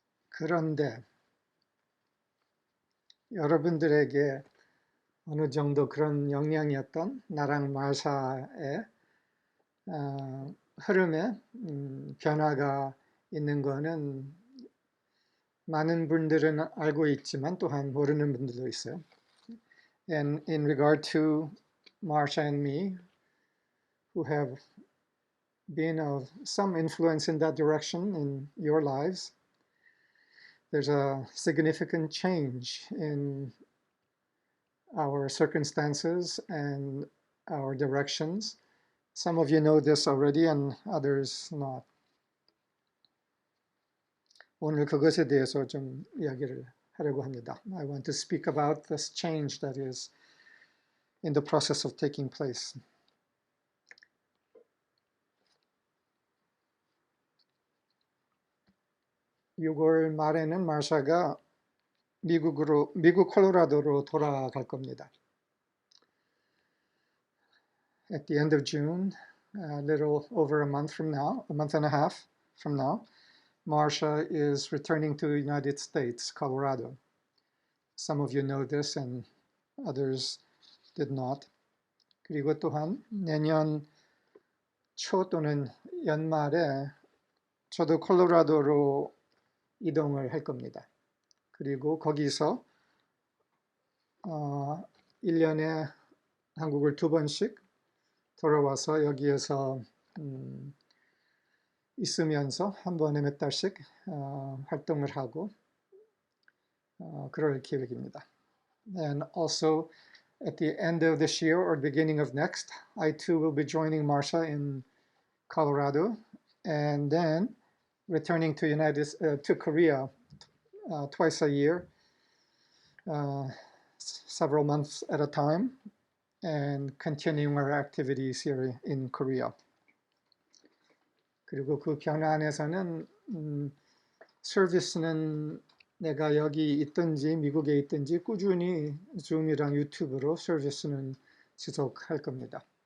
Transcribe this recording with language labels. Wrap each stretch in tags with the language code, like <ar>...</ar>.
<ko>그런데 여러분들에게 어느 정도 그런 영향이었던 나랑 마샤의 흐름에 변화가 있는 거는 많은 분들은 알고 있지만 또한 모르는 분들도 있어요.</ko> <en>And in regard to Marsha and me, who have been of some influence in that direction in your lives, there's a significant change in our circumstances and our directions. Some of you know this already and others not.</en> <ko>오늘 그것에 대해서 좀 이야기를 하려고 합니다.</ko> <en>I want to speak about this change that is in the process of taking place.</en> <ko>6월 말에는 마샤가 미국 콜로라도로 돌아갈 겁니다.</ko> <en>At the end of June, a little over a month from now, a month and a half from now, Marsha is returning to the United States, Colorado. Some of you know this and others did not.</en> <ko>그리고 또한 내년 초 또는 연말에 저도 콜로라도로 이동을 할 겁니다. 그리고 거기서 1년에 한국을 2번씩 돌아와서 여기에서 있으면서 한 번에 몇 달씩 활동을 하고 그럴 계획입니다.</ko> <en>And also at the end of this year or beginning of next, I too will be joining Marsha in Colorado and then returning to Korea twice a year, several months at a time, and continuing our activities here in Korea.</en> <ko>그리고 그 변화 안에서는 서비스는 내가 여기 있든지 미국에 있든지 꾸준히 줌이랑 유튜브로 서비스는 지속할 겁니다.</ko>